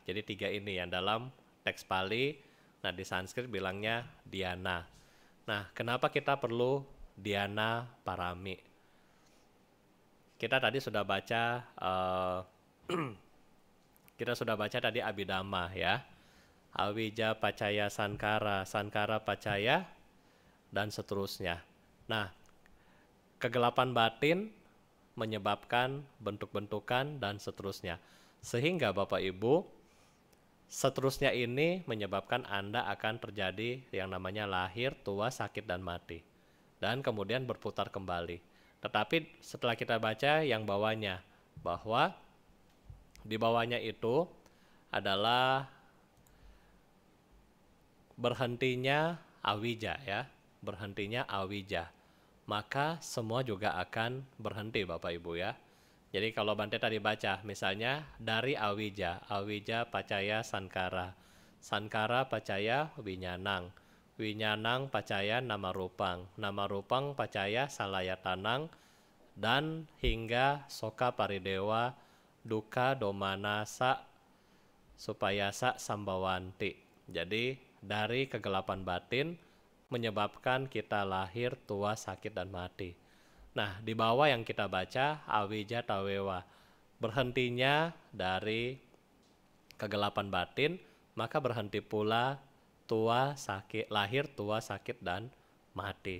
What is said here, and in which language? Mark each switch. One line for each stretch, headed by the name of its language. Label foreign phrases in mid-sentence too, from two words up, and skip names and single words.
Indonesian: Jadi 3 ini yang dalam teks Pali. Nah, di Sanskrit bilangnya dhyana. Nah, kenapa kita perlu
Pali: dhyana parami?
Indonesian: Kita tadi sudah baca tadi Abhidhamma ya.
Pali: Awija pacaya sankara, sankara pacaya,
Indonesian: dan seterusnya. Nah, kegelapan batin menyebabkan bentuk-bentukan dan seterusnya. Sehingga Bapak Ibu, seterusnya ini menyebabkan Anda akan terjadi yang namanya lahir, tua, sakit, dan mati. Dan kemudian berputar kembali. Tetapi setelah kita baca yang bawahnya, bahwa di bawahnya itu adalah berhentinya awija ya, berhentinya awija. Maka semua juga akan berhenti Bapak Ibu ya. Jadi kalau Bante tadi baca, misalnya dari
Pali: awija, awija pacaya sankara, sankara pacaya winyanang, winyanang pacaya nama rupang pacaya salayatanang,
Indonesian: dan hingga
Pali: soka paridewa, duka domanasa, supayasa sambawanti.
Indonesian: Jadi dari kegelapan batin menyebabkan kita lahir, tua, sakit, dan mati. Nah, di bawah yang kita baca,
Pali: awija tawewa,
Indonesian: berhentinya dari kegelapan batin, maka berhenti pula tua, sakit, lahir, tua, sakit, dan mati.